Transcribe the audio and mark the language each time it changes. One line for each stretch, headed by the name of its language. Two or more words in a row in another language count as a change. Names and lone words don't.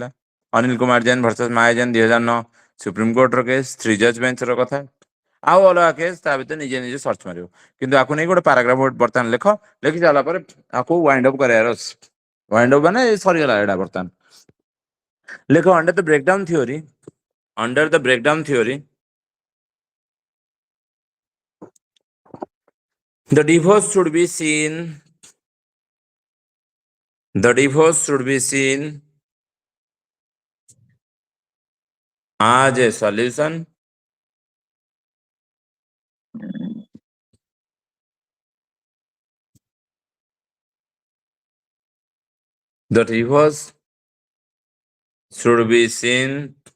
Odia: ଅନିଲ କୁମାର ଜୈନ ଭର୍ସେସ ମାୟା ଜୈନ 2009 ସୁପ୍ରିମକୋର୍ଟର କେସ୍ 3 ଜଜ ବେଞ୍ଚର କଥା। ଆଉ ଅଲଗା କେସ୍ ତା ଭିତରେ ନିଜେ ନିଜେ ସର୍ଚ୍ଚ ମାରିବ କିନ୍ତୁ ଆକୁ ନେଇ ଗୋଟେ ପାରାଗ୍ରାଫ ବର୍ତ୍ତମାନ ଲେଖି ସାରିଲା ପରେ ଆକୁ
English: wind up
Odia: କରିବାର ଅଛି
English: wind up
Odia: ମାନେ ସରିଗଲା ଏଇଟା ବର୍ତ୍ତମାନ ଲେଖ
English: under the breakdown theory the divorce should be seen the divorce should be seen as a solution the divorce should be seen